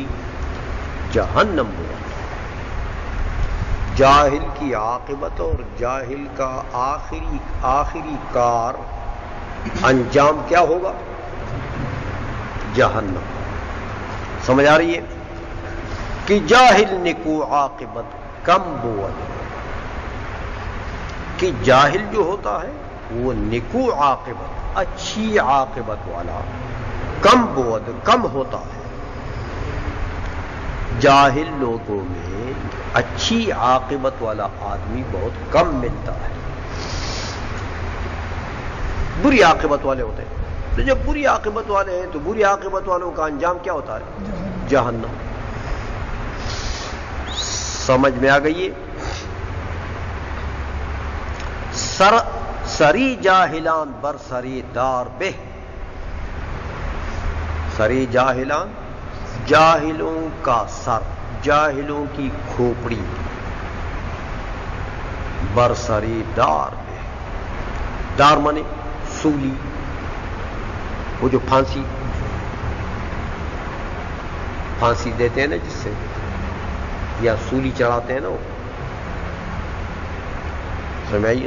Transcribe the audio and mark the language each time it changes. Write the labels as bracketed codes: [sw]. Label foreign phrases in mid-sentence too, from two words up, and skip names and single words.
[ur] جہنم ہوگا۔ جاہل کی عاقبت اور جاہل کا آخری کار انجام کیا ہوگا؟ جہنم۔ سمجھ آ رہی ہے کہ [fa] جاہل نکو عاقبت کم بود، [ur] کہ جاہل جو ہوتا ہے وہ [fa] نکو عاقبت، [ur] اچھی عاقبت والا، [fa] کم بود، [ur] کم ہوتا ہے۔ جاہل لوگوں میں اچھی عاقبت والا آدمی بہت کم ملتا ہے، بری عاقبت والے ہوتے ہیں۔ تو جب بری عاقبت والے ہیں تو بری عاقبت والوں کا انجام کیا ہوتا ہے؟ جہنم۔ سمجھ میں آ گئی ہے؟ [fa] سری جاہلان بر سری دار بہ، سری جاہلان، [ur] جاہلوں کا سر، جاہلوں کی کھوپڑی، [fa] برسری دار بہ. [ur] دار مانے سولی، وہ جو پھانسی دیتے ہیں نا جس سے، یا سولی چڑھاتے ہیں نا، وہ سمجھ آئیے.